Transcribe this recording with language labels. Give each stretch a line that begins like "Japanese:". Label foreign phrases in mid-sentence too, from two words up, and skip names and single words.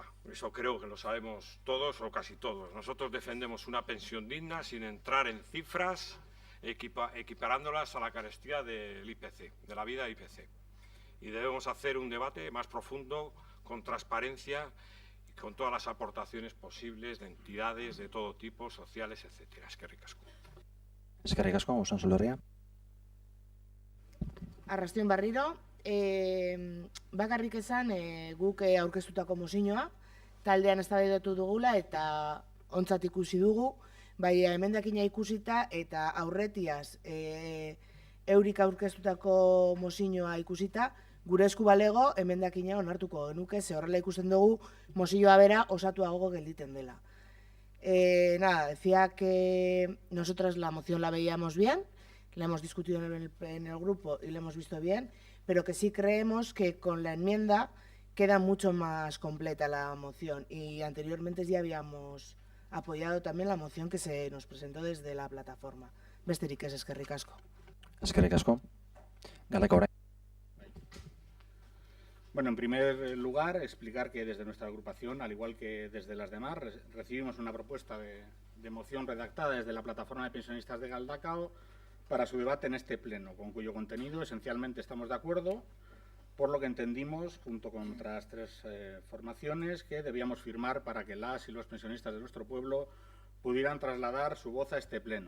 Spanish: Eso creo que lo sabemos todos o casi todos. Nosotros defendemos una pensión digna sin entrar en cifras, equiparándolas a la carestía del IPC, de la vida IPC. Y debemos hacer un debate más profundo, con transparencia y con todas las aportaciones posibles de entidades de todo tipo, sociales, etcétera.
Basque: Eskerrik asko. Eskerrik asko, Usan Solorria. Arrastion barriro, bakarrik esan guk aurkeztutako mozioa, taldean eztabaidatu dugula eta ontzat ikusi dugu, bai emendakina ikusita eta aurretiaz eurik aurkeztutako mozioa ikusita, gure esku balego emendakina onartuko genuke, ze horrela ikusten dugu mozioa bera osatuago gelditen dela.
Spanish: Nada, decía que nosotras la moción la veíamos bien, la hemos discutido en el grupo y la hemos visto bien, pero que sí creemos que con la enmienda queda mucho más completa la moción y anteriormente ya habíamos apoyado también la moción que se nos presentó desde la plataforma.
Basque: Besterik ez, eskerrik asko. Eskerrik asko. Galdeka orain.
Spanish: Bueno, en primer lugar, explicar que desde nuestra agrupación, al igual que desde las demás, recibimos una propuesta de moción redactada desde la plataforma de pensionistas de Galdakao para su debate en este pleno, con cuyo contenido esencialmente estamos de acuerdo, por lo que entendimos, junto con otras tres formaciones, que debíamos firmar para que las y los pensionistas de nuestro pueblo pudieran trasladar su voz a este pleno.